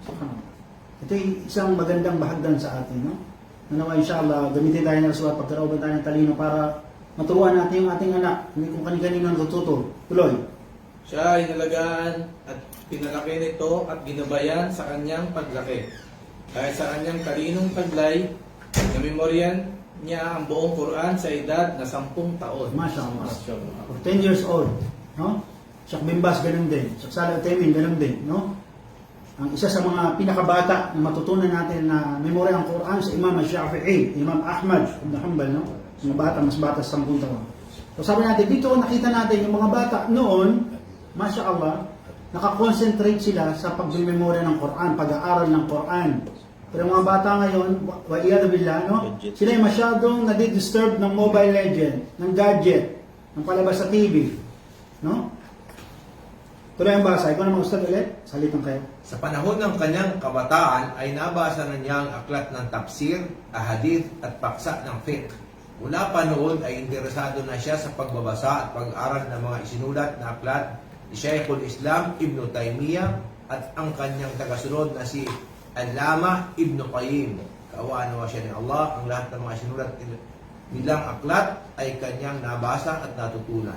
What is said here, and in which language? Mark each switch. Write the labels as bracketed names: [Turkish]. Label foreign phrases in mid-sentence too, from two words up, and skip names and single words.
[Filipino] Ito ay isang magandang bahagdan sa atin, no? Nawa inshallah, gamitin tayo ng rasulat, pagkarauban tayo ng talino para maturuan natin yung ating anak, hindi kung kani-kanino natututo. Tuloy. Siya ay nalagaan at pinalaki nito at ginabayan sa kanyang paglaki. Dahil sa kanyang talinong taglay, namemoryan niya ang buong Quran sa edad na 10 taon. Mashallah. [English] For 10 years old. [Filipino] No? Sheikh Bimbas, ganun din. Sheikh Salih Al-Uthaymeen, ganun din. No? Ang isa sa mga pinakabata na matutunan natin na memorya ang Quran sa Imam Shafi'i, Imam Ahmad ibn Hanbal, no? Mga bata, mas bata sa 10 taon. So sabi natin, dito nakita natin yung mga bata noon, mashallah, nakakonsentrate sila sa pagmemorya ng Quran, pag-aaral ng Quran. Pero mga bata ngayon, [Arabic] والعياذ بالله, [Filipino] no? Sila ay masyadong nadidisturb ng Mobile Legend, ng gadget, ng palabas sa TV. No? Tuloy ang basa. Ikaw naman, Ustad, ulit. Salitan kayo. Sa panahon ng kanyang kabataan ay nabasa na niya ang aklat ng tafsir, ahadith at paksa ng fiqh. Mula pa noon ay interesado na siya sa pagbabasa at pag-aaral ng mga isinulat na aklat ni Shaykhul Islam Ibn Taymiyyah at ang kanyang tagasunod na si Allama Ibn Qayyim. Kaawaan nawa siya ni Allah, ang lahat ng mga isinulat nilang aklat ay kanyang nabasa at natutunan.